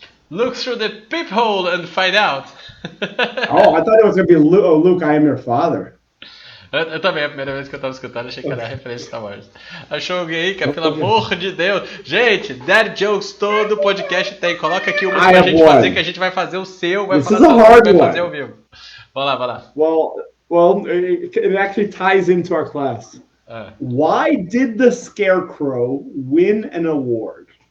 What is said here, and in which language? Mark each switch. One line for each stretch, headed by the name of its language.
English: Look through the peephole and find out. Oh, I thought it was going to be Luke. Oh, Luke, I am your father.
Portuguese: Eu também, a primeira vez que eu tava escutando, achei que era referência a Star Wars. Achou alguém aí, cara? Pelo amor de Deus. Gente, Dad Jokes todo podcast tem. Coloca aqui uma pra gente fazer, que a gente vai fazer o seu, vai falar sobre o que vai fazer ao vivo. Vai lá.
English: Well, it actually ties into our class. Why did the Scarecrow win an award?